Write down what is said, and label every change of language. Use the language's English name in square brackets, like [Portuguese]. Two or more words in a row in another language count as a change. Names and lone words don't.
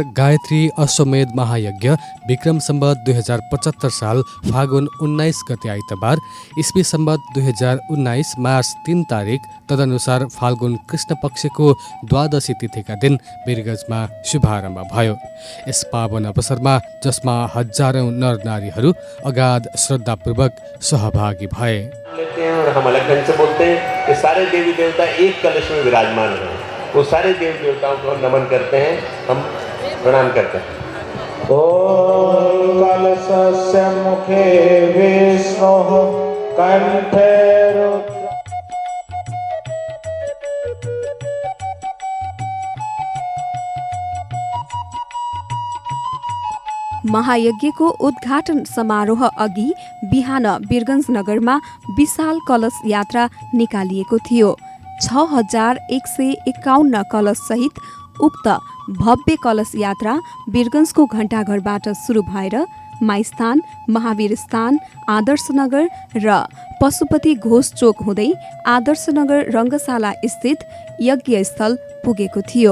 [Nepali] गायत्री अश्वमेध महायज्ञ विक्रम सम्वत 2075 साल फागुन 19 गते आइतबार, इस्वी सम्वत 2019 मार्च 3 तारिक तदनुसार फाल्गुन कृष्ण पक्षको द्वादशी तिथिका दिन वीरगञ्जमा शुभारम्भ भयो। यस पावन अवसरमा जसमा हजारौं नर नारीहरू अगाध श्रद्धापूर्वक सहभागी भए। [Hindi] और हम अलग ढंग से बोलते हैं कि सारे देवी देवता एक कलश में विराजमान हैं। वो सारे देवी देवताओं को हम नमन करते हैं, हम प्रणाम करते हैं। [Sanskrit] कलशस्य मुखे विष्णुः कंठे रुद्र। [Nepali] महायज्ञको उद्घाटन समारोह अघि बिहान वीरगञ्ज नगरमा विशाल कलश यात्रा निकालिएको थियो। 6151 कलश सहित उक्त भव्य कलश यात्रा वीरगञ्जको घण्टाघरबाट सुरु भएर माइस्थान, महावीर स्थान, आदर्शनगर र पशुपति घोष चोक हुँदै आदर्शनगर रङ्गशाला स्थित यज्ञस्थल पुगेको थियो।